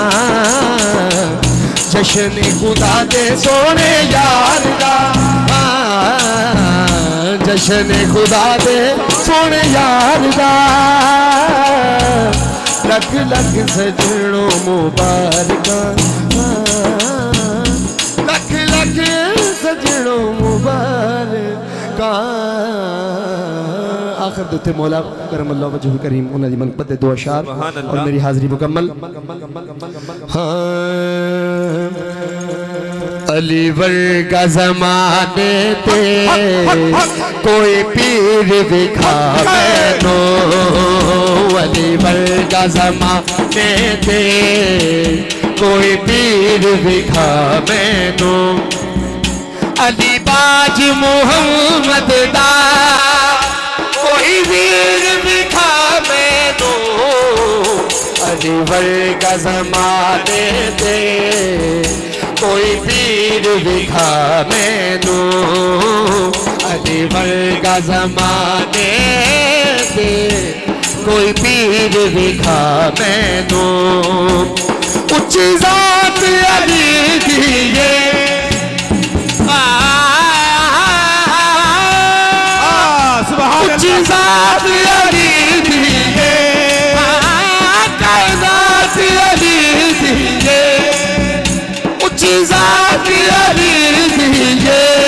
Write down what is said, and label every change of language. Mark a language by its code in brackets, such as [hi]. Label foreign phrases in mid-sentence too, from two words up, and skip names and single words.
[pa] جشن خدا دے سونے یار دا جشن خدا دے سونے یار دا لکھ لکھ سجنوں مبارکاں لکھ لکھ سجنوں مبارکاں آخر دوتے مولا [ar] کرم اللہ وجہ [pa] کریم انہوں نے منقبت دے دو اشعار [ur] اور میری حاضری مکمل [pa] علی ورگا زمانے تے کوئی پیر دکھا مینو علی ورگا زمانے تے کوئی پیر دکھا مینو علی باج محمد دا کوئی پیر دکھا مینو علی ورگا زمانے دے کوئی پیر دکھا مینو علی ورگا زمانے دے کوئی پیر دکھا مینو اچھی ذات علی دیئے اچھی ذات علی دیئے کائنات علی دیئے اچھی ذات علی دیئے